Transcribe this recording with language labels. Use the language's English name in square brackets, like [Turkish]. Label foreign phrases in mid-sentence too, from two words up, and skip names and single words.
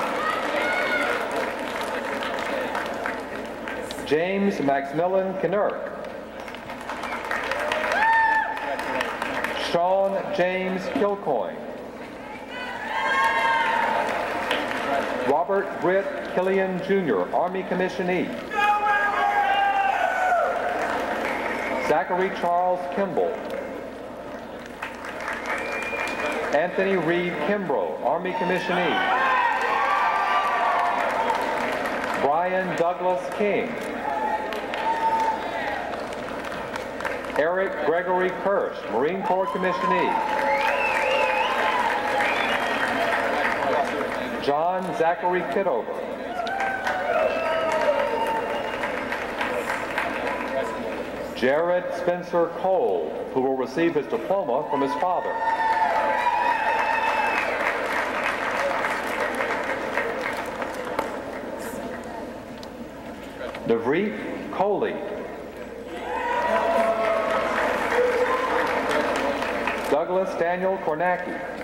[English] James Maximilian Kinnerk. Sean James Kilcoyne. Robert Britt Killian, Jr., Army Commissionee. Zachary Charles Kimball. Anthony Reed Kimbrough, Army Commissionee. Brian Douglas King. Eric Gregory Kirsch, Marine Corps Commissionee. Zachary Kittover. Jared Spencer Cole, who will receive his diploma from his father. Navreet Coley. Douglas Daniel Kornacki.